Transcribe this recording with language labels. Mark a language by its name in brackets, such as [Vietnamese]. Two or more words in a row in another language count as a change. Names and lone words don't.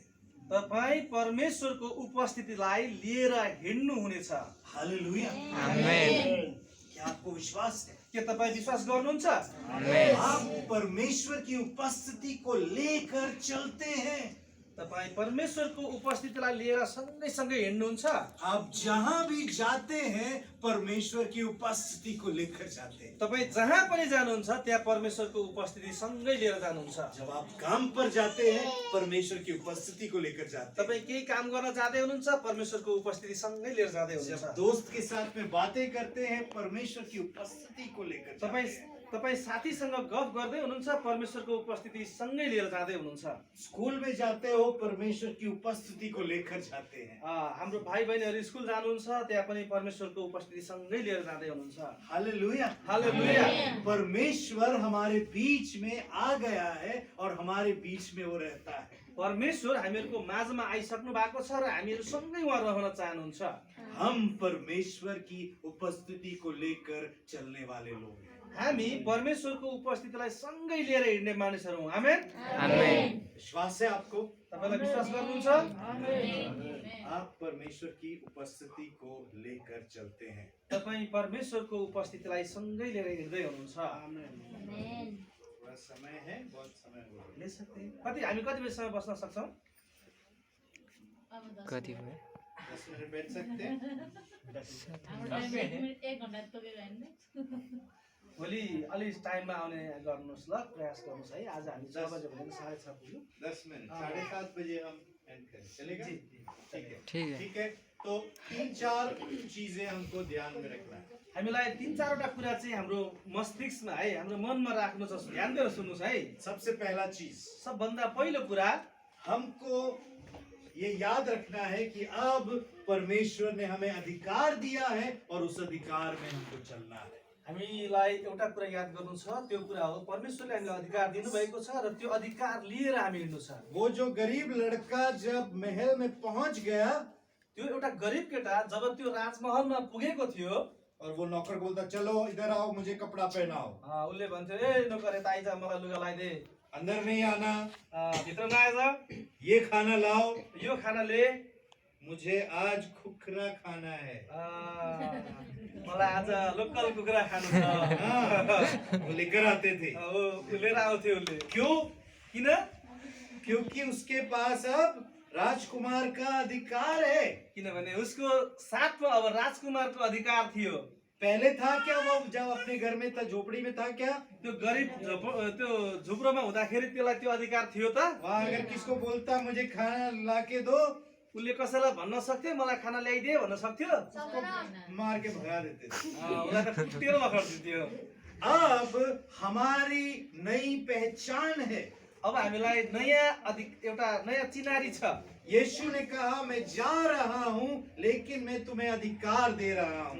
[Nepali] तपाईँ परमेश्वरको उपस्थितिलाई लिएर हिँड्नु हुनेछ। हालेलुया। आमेन। [Hindi] क्या आपको विश्वास है? [Nepali] के तपाईँ विश्वास गर्नुहुन्छ? आमेन। [Hindi] आप परमेश्वर की उपस्थिति को लेकर चलते हैं। [Nepali] तपाईँ परमेश्वरको उपस्थितिलाई लिएर सँगै सँगै हिँड्नुहुन्छ। [Hindi] आप जहां भी जाते हैं परमेश्वर की उपस्थिति को लेकर जाते हैं। [Nepali] तपाईँ जहाँ पनि जानुहुन्छ त्यहाँ परमेश्वरको उपस्थिति सँगै लिएर जानुहुन्छ। [Hindi] जब आप काम पर जाते हैं परमेश्वर की उपस्थिति को लेकर जाते हैं। [Nepali] तपाईँ केही काम गर्न जाँदै हुनुहुन्छ परमेश्वरको उपस्थिति सँगै लिएर जाँदै [Hindi] जब [Nepali] हुनुहुन्छ। [Hindi] दोस्त के साथ में बातें करते हैं परमेश्वर की उपस्थिति को लेकर जाते हैं। [Nepali] तपाईँ साथीसँग गफ गर्दै हुनुहुन्छ परमेश्वरको उपस्थिति सँगै लिएर जाँदै हुनुहुन्छ। [Hindi] स्कूल में जाते हो परमेश्वर की उपस्थिति को लेकर जाते हैं। [Nepali] हाम्रो भाइ बहिनीहरू स्कुल जानुहुन्छ त्यहाँ पनि परमेश्वरको उपस्थिति सँगै लिएर जाँदै हुनुहुन्छ। हालेलुया। हालेलुया। [Hindi] परमेश्वर हमारे बीच में आ गया है और हमारे बीच में वो रहता है। [Nepali] परमेश्वर हामीहरूको माझमा आइसक्नु भएको छ र हामीहरू सँगै उहाँ रहन चाहनुहुन्छ। [Hindi] हम परमेश्वर की उपस्थिति को लेकर चलने वाले लोग हैं। [Nepali] हामी परमेश्वरको उपस्थितिलाई सँगै लिएर हिँड्ने मानिसहरू हौँ। आमेन। आमेन। [Hindi] विश्वास है आपको? [Nepali] तपाईलाई विश्वास गर्नुहुन्छ? [Hindi] आप परमेश्वर की उपस्थिति को लेकर चलते हैं। [Nepali] तपाईँ परमेश्वरको उपस्थितिलाई सँगै लिएर हिँड्दै हुनुहुन्छ। आमेन। [Hindi] थोड़ा समय है, बहुत समय हो गया। ले सकते हैं। [Nepali] हामी कति बजीसम्म बस्न सक्छौँ? कति भयो? [Hindi] 10 मिनट बैठ सकते हैं। [Nepali] एक घन्टा तोकेको होइन। भोलि अलि टाइममा आउने गर्नुहोस् ल, प्रयास गर्नुहोस् है। आज हामी 6 बजे भनेको 6:30 पुग्यो। [Hindi] 10 मिनट 7:30 बजे हम एंड करें, चलेगा? जी, ठीक है। ठीक है। ठीक है, तो 3-4 चीजें हमको ध्यान में रखना है। [Nepali] हामीलाई 3-4 वटा कुरा चाहिँ हाम्रो मस्तिष्कमा है, हाम्रो मनमा राख्नु छ। ध्यान दिएर सुन्नुहोस् है। [Hindi] सबसे पहला चीज [Nepali] सबभन्दा पहिलो कुरा [Hindi] हमको ये याद रखना है कि अब परमेश्वर ने हमें अधिकार दिया है और उस अधिकार में हमको चलना है। [Nepali] हामीलाई एउटा कुरा याद गर्नु छ, त्यो कुरा हो परमेश्वरले हामीलाई अधिकार दिनुभएको छ र त्यो अधिकार लिएर हामी हिँड्नु छ। [Hindi] वो जो गरीब लड़का जब महल में पहुंच गया [Nepali] त्यो एउटा गरिब केटा जब त्यो राजमहलमा पुगेको थियो [Hindi] और वो नौकर बोलता चलो इधर आओ मुझे कपड़ा पहनाओ, [Nepali] उसले भन्थ्यो ए नोकर यता आइज मलाई लुगा लगाइदे, [Hindi] अंदर नहीं आना, [Nepali] भित्र नआइज, [Hindi] ये खाना लाओ, [Nepali] यो खाना ले, [Hindi] मुझे आज खुखरा खाना है। [Nepali] मलाई आज लोकल कुखुरा खानु छ। [Hindi] वो लेकर आते थे। [Nepali] लिएर आउँथ्यो उसले। [Hindi] क्यों? [Nepali] किन? [Hindi] क्योंकि उसके पास अब राजकुमार का अधिकार है। [Nepali] किनभने उसको साथमा अब राजकुमारको अधिकार थियो। [Hindi] पहले था क्या? वो जब अपने घर में था, झोपड़ी में था क्या? [Nepali] त्यो गरिब त्यो झुप्रोमा हुँदाखेरि त्यसलाई त्यो अधिकार थियो त? [Hindi] वहाँ अगर किसको बोलता मुझे खाना ला के दो, [Nepali] उसले कसैलाई भन्न सक्थ्यो मलाई खाना ल्याइदे भन्न सक्थ्यो? [Hindi] मार के भगा देते थे। [Nepali] उसलाई त कुटेर लखड्दिन्थ्यो। [Hindi] अब हमारी नई पहचान है। [Nepali] अब हामीलाई एउटा नयाँ चिनारी छ। [Hindi] यीशु ने कहा मैं जा रहा हूँ लेकिन मैं तुम्हें अधिकार दे रहा हूँ।